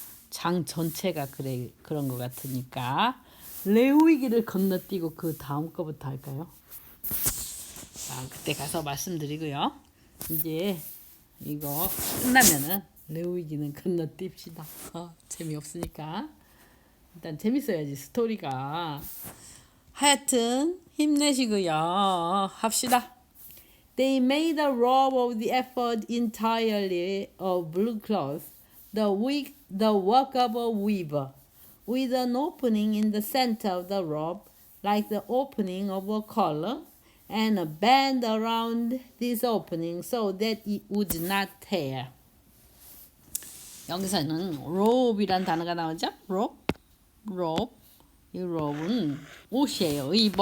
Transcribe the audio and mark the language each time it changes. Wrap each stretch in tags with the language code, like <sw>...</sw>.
<ko>장 전체가 그런 거 같으니까 레오이기를 건너뛰고 그 다음 거부터 할까요? 자, 그때 가서 말씀드리고요. 이제 이거 끝나면은 레오이기는 건너뜁시다. 재미없으니까. 일단 재밌어야지 스토리가. 하여튼 힘내시고요. 합시다.</ko> <en>They made a robe of the ephod entirely of blue cloth, the work of a weaver, with an opening in the center of the robe, like the opening of a collar, and a band around this opening so that it would not tear.</en> <ko>여기서는 robe이란 단어가 나오죠?</ko> <en>robe.</en> <ko>이 robe는 옷이에요.</ko>